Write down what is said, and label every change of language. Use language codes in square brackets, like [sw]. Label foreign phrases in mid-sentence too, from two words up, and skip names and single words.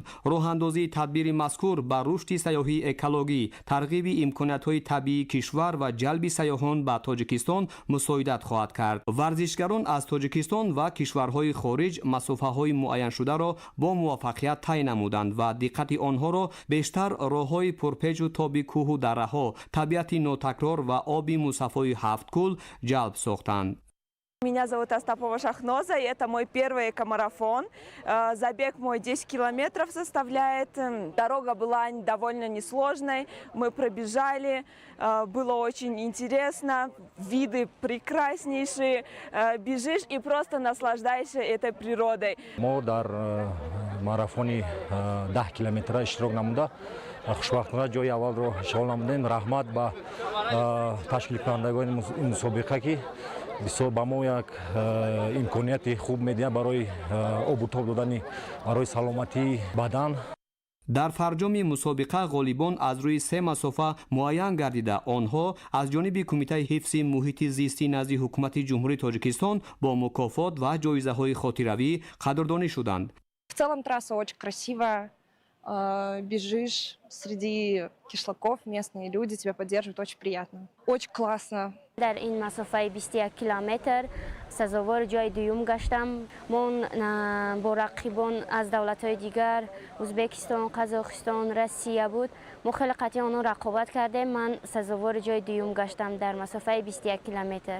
[tg] راه‌اندازی تدبیر مذکور بر رشد سیاحی اکولوژی، ترغیب امکانات‌های طبیعی کشور و جلب سیاحان به تاجیکستان مساعدت خواهد کرد. ورزشگران از تاجیکستان و کشورهای خارج مسافه‌های معین شده را با موفقیت طی نمودند و دقت آنها را بیشتر راه‌های پرپیچ و تابی کوه و دره‌ها، طبیعت نوتکرار و آبی مصفای هفت کل جلب ساختند. [ru] Меня зовут Астапова Шахноза, и это мой первый экомарафон. Забег мой 10 километров составляет. Дорога была довольно несложной, мы пробежали, было очень интересно, виды прекраснейшие, бежишь и просто наслаждаешься этой природой. [tg] ما در марафони 10 километра иштирок намуда хушбахтона ҷои аввалро ишғол намудем. Раҳмат ба ташкилкунандагони мусобиқа ки бисёр ба мо як имконияти хуб медиҳад барои обу тоб додани барои саломатии бадан. در فرجام مسابقه غالبان از روی 3 مسافه معین گردیده آنها از جانب کمیته حفظ محیط زیستی نزد حکومت جمهوری تاجیکستان با مکافات و جایزه‌های خاطروی قدردانی شدند. [ru] В целом трасса очень красивая. Бежишь среди кишлаков, местные люди тебя поддерживают, очень приятно. Очень классно. [tg] در این مسافه 21 کیلومتر سزاوار جای دوم گشتم. من با رقیبان از دولت‌های دیگر ازبکستان، قزاقستان، روسیه بود. ما خیلی قطعی آنها رقابت کردیم. من سزاوار جای دوم گشتم در مسافه 21 کیلومتر.